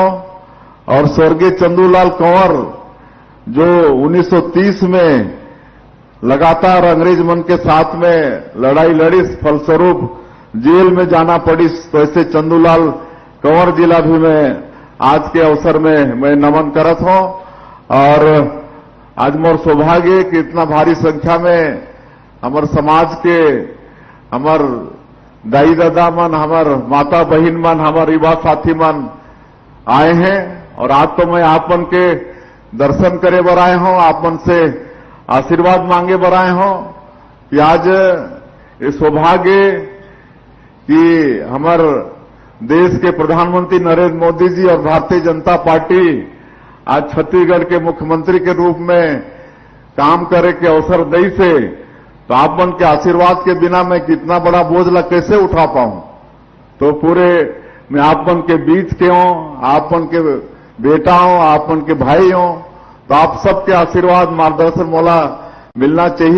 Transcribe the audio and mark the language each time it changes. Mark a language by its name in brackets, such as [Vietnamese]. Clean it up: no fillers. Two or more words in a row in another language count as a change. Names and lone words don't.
[Chhattisgarhi] और स्वर्गीय चंदूलाल कंवर जो 1930 में लगातार अंग्रेज मन के साथ में लड़ाई लड़ी, फलस्वरूप जेल में जाना पड़ी, तो ऐसे चंदूलाल कंवर जिला भी मैं आज के अवसर में मैं नमन करत हूं। और आज मोर सौभाग्य कि इतना भारी संख्या में हमार समाज के, हमार दाई दादा मन, हमार माता बहन मन, हमार युवा साथी मन आए हैं। और आज तो मैं आप मन के दर्शन करे बर आए हूं, आप मन से आशीर्वाद मांगे बर आए हूं कि आज ये सौभाग्य कि हमार देश के प्रधानमंत्री नरेंद्र मोदी जी और भारतीय जनता पार्टी आज छत्तीसगढ़ के मुख्यमंत्री के रूप में काम करे के अवसर दई से, तो आप मन के आशीर्वाद के बिना मैं कितना बड़ा बोझ ला कैसे उठा पाऊं। तो पूरे मैं आप मन के बीच के हूं, आप मन के बेटा हूं, आप मन के भाई हूं, तो आप सबके आशीर्वाद मार्गदर्शन मोला मिलना चाहिए।